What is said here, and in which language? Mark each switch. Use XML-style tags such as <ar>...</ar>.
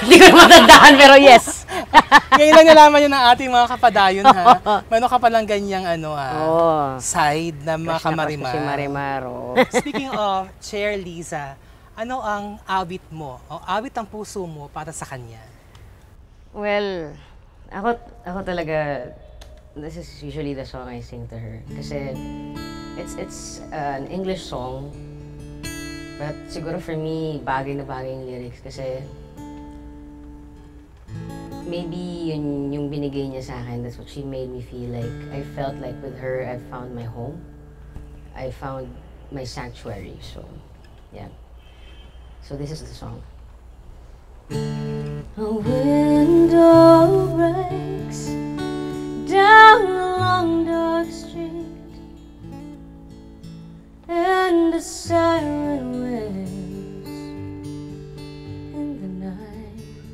<tl>Hindi ko na matandaan, pero yes. Ngayon lang nalaman yun ng ating mga kapadayon, ha? Meron ka palang ganyang side na mga kamarimar. Si Marimar, oh. Speaking of Cher Liza, ano ang awit mo o awit ang puso mo para sa kanya?</tl> <en>Well,</en> <tl>ako talaga,</tl> <en>this is usually the song I sing to her. Kasi it's an English song, but siguro for me,</en> <tl>bagay na bagay yung</tl> <en>lyrics.</en> <tl>Kasi maybe yun yung binigay niya sa akin.</tl> <en>That's what she made me feel like. I felt like with her, I found my home. I found my sanctuary. So, yeah. So this is the song. A window breaks down a long dark street, and a siren wails in the night.</en>